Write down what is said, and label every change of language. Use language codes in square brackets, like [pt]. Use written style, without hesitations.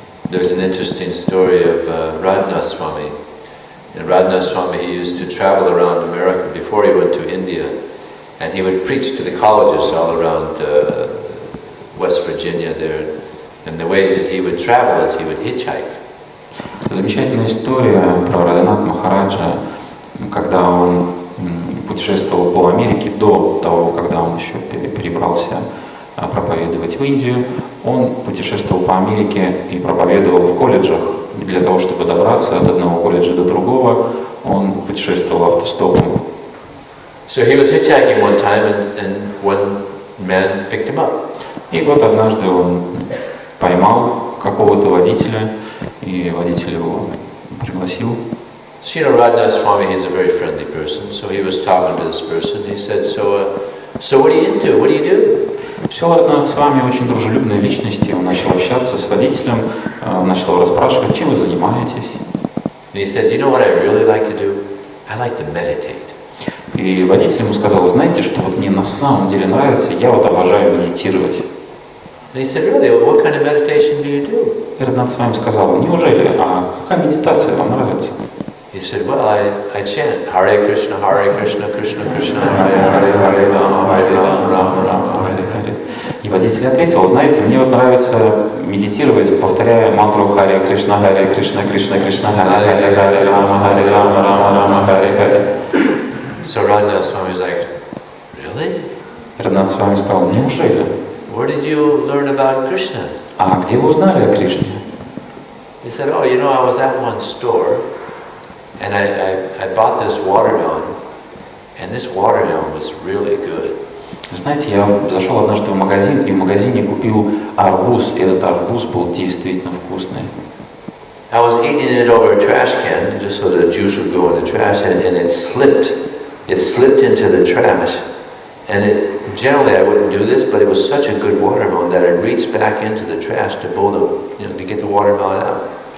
[en] There's an interesting story of Radha Swami And Radhanath Swami, he used to travel around America before he went to India, and he would preach to the colleges all around West Virginia there. And the way that he would travel is he would hitchhike. [ru] Замечательная история про Радханат Махараджа, когда он путешествовал по Америке до того, когда он еще перебрался проповедовать в Индию. Он путешествовал по Америке и проповедовал в колледжах. Для того, чтобы добраться от одного колледжа до другого, он путешествовал автостопом. [en] So he was hitchhiking one time, and one man picked him up. [ru] И вот однажды он поймал какого-то водителя, и водитель его пригласил. [en] So, you know, Radhanath Swami, he's a very friendly person, so he was talking to this person. He said, so what are you into? What do you do? [ru] Шрила Радханат Свами очень дружелюбная личность, и он начал общаться с водителем, начал его расспрашивать, чем вы занимаетесь. [en] And he said, you know what I really like to do? I like to meditate. [ru] И водитель ему сказал, знаете, что вот мне на самом деле нравится, я вот обожаю медитировать. [en] And he said, really? What kind of meditation do you do? [ru] И Радханат Свами сказал, неужели, а какая медитация вам нравится? [en] He said, well, I chant Hare Krishna, Krishna Krishna, Hare Hare, Rama Rama, Rama Hare. [ru] И водитель ответил, знаете, мне вот нравится медитировать, повторяя мантру Харе Кришна, Кришна Кришна, Харе Харе, Рама Харе, Рама Рама, Харе Харе. [en] So Radhanath Swami was like, really? [ru] Радханат Свами сказал, неужели? [en] Where did you learn about Krishna? [ru] А где вы узнали о Кришне? [en] He said, oh, you know, I was at one store, and I bought this watermelon, and this watermelon was really good. [ru] Знаете, я зашел однажды в магазин, и в магазине купил арбуз, и этот арбуз был действительно вкусный. [en] I was eating it over a trash can, just so the juice would go in the trash, and it slipped. It slipped into the trash, and generally I wouldn't do this, but it was such a good watermelon that I reached back into the trash to pull to get the watermelon out.